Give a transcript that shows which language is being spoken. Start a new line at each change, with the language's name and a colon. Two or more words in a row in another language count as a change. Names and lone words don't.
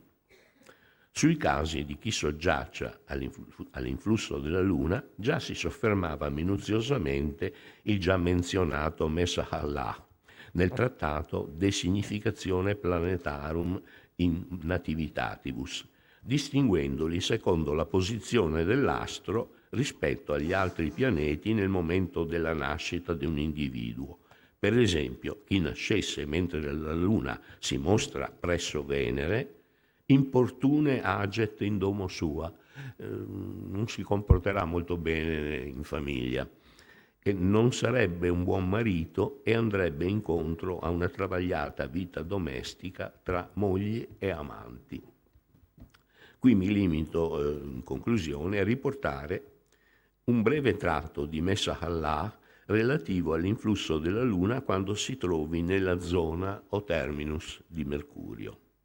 Italian: Sui casi di chi soggiaccia all'influsso della Luna già si soffermava minuziosamente il già menzionato Messahallah nel trattato De Significatione Planetarum in Nativitatibus, distinguendoli secondo la posizione dell'astro rispetto agli altri pianeti nel momento della nascita di un individuo. Per esempio, chi nascesse mentre la Luna si mostra presso Venere,
Latin: importune aget in domo sua,
Italian: non si comporterà molto bene in famiglia, che non sarebbe un buon marito e andrebbe incontro a una travagliata vita domestica tra moglie e amanti. Qui mi limito, in conclusione, a riportare un breve tratto di Messahallah relativo all'influsso della Luna quando si trovi nella zona o terminus di Mercurio.